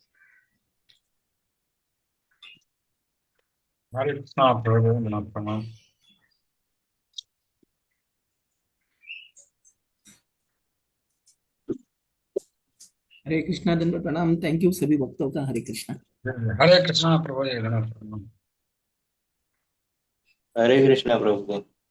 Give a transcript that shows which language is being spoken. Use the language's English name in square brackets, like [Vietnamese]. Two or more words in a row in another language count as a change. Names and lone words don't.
[Hindi] हरे कृष्णा प्रभु प्रणाम। हरे कृष्णा, दंड प्रणाम। [English] thank you [Hindi] सभी भक्तों का। हरे कृष्णा। हरे कृष्णा प्रभु प्रणाम। हरे कृष्णा प्रभु।